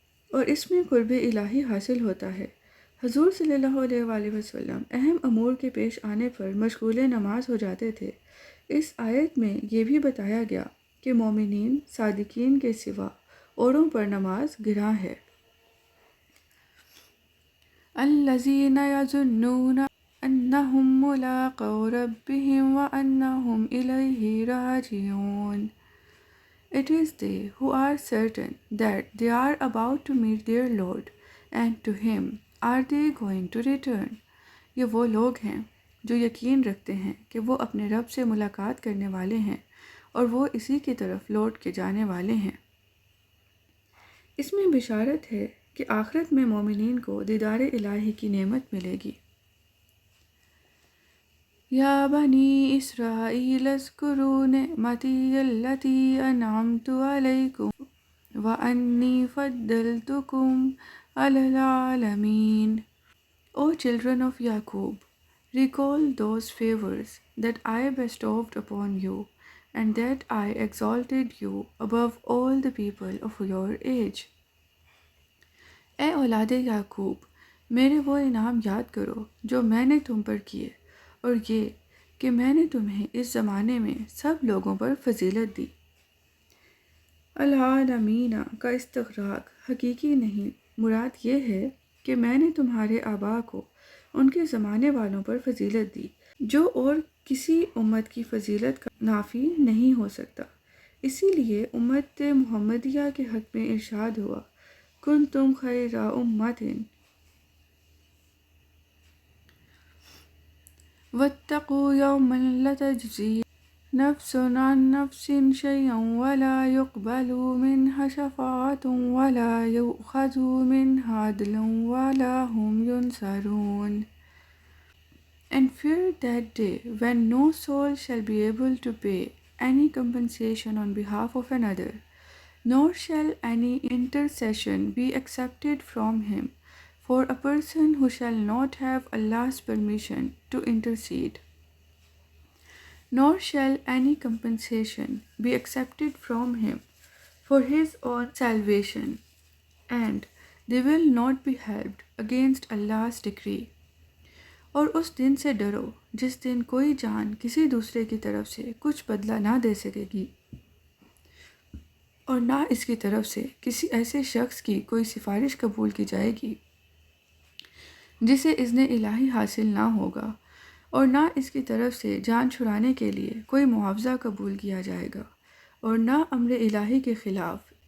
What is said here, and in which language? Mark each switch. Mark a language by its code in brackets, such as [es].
[ur] اور اس میں قرب الہی حاصل ہوتا ہے۔ حضور صلی اللہ علیہ وآلہ وسلم اہم امور کے پیش آنے پر مشغول نماز ہو جاتے تھے۔ اس آیت میں یہ بھی بتایا گیا کہ مومنین صادقین کے سوا اوروں پر نماز گراں ہے۔ [ar] الذین یظنون انہم ملاقو ربہم وانہم الیہ راجعون. [en] It is they who are certain that they are about to meet their Lord, and to Him are they going to return. [ur] یہ وہ لوگ ہیں جو یقین رکھتے ہیں کہ وہ اپنے رب سے ملاقات کرنے والے ہیں اور وہ اسی کی طرف لوٹ کے جانے والے ہیں۔ اس میں بشارت ہے کہ آخرت میں مومنین کو دیدار الہی کی نعمت ملے گی۔ [ar] یا بنی اسرائیل اذکروا نعمتی التی انعمت علیکم وانی فضلتکم علی العالمین. [en] O children of Yaqub, recall those favors that I bestowed upon you, and that I exalted you above all the people of your age. [ur] اے اولاد یعقوب، میرے وہ انعام یاد کرو جو میں نے تم پر کیے، اور یہ کہ میں نے تمہیں اس زمانے میں سب لوگوں پر فضیلت دی۔ العالمین کا استغراق حقیقی نہیں، مراد یہ ہے کہ میں نے تمہارے آباء کو ان کے زمانے والوں پر فضیلت دی، جو اور کسی امت کی فضیلت کا نافی نہیں ہو سکتا۔ اسی لیے امت محمدیہ کے حق میں ارشاد ہوا، [ar] کنتم خیر امۃ واتقوا یوما لتجزی نفس عن نفس شیئا ولا يقبل منها شفاعة ولا يؤخذ منها عدل ولا هم ينصرون. [en] And fear that day when no soul shall be able to pay any compensation on behalf of another, nor shall any intercession be accepted from him for a person who shall not have Allah's permission to intercede, nor shall any compensation be accepted from him for his own salvation, and they will not be helped against Allah's decree. [ur] اور اس دن سے ڈرو جس دن کوئی جان کسی دوسرے کی طرف سے کچھ بدلہ نہ دے سکے گی، اور نہ اس کی طرف سے کسی ایسے شخص کی کوئی سفارش قبول کی جائے گی جسے اذن الہی حاصل نہ ہوگا، اور نہ اس کی طرف سے جان چھڑانے کے لیے کوئی معاوضہ قبول کیا جائے گا، اور نہ امر الہی کے خلاف